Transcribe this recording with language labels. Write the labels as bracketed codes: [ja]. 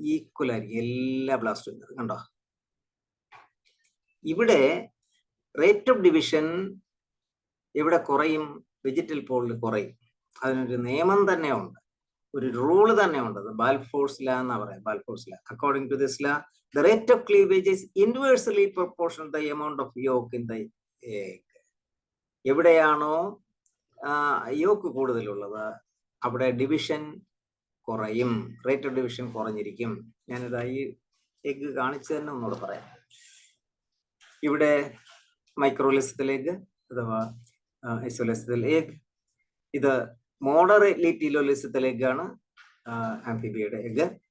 [ml] Equal ആയിരിക്കും എല്ലാ ബ്ലാസ്റ്റും. കണ്ടോ, ഇവിടെ റേറ്റ് ഓഫ് ഡിവിഷൻ ഇവിടെ കുറയും, വെജിറ്റൽ പോളിൽ കുറയും. അതിനൊരു നിയമം തന്നെ ഉണ്ട്, ഒരു റൂള് തന്നെ ഉണ്ട്. ബാൽഫോഴ്സ് ലാ എന്നാ പറയാം. ബാൽഫോഴ്സ് ലാ. [en] According to this law, the rate of cleavage is inversely proportional to the amount of yolk in the egg. [ml] എവിടെയാണോ യോക്ക് കൂടുതലുള്ളത് അവിടെ ഡിവിഷൻ കുറയും, റേറ്റ് ഓഫ് ഡിവിഷൻ കുറഞ്ഞിരിക്കും. ഞാനിതാ ഈ എഗ് കാണിച്ചു തന്നെ ഒന്നുകൂടെ പറയാം. ഇവിടെ മൈക്രോലിസിത്തൽ എഗ് അഥവാ ഐസോലിസിത്തൽ എഗ്, ഇത് മോഡറേറ്റ്ലി ടീലോലിസിത്തൽ എഗ് ആണ്, ആംഫിബിയയുടെ എഗ്.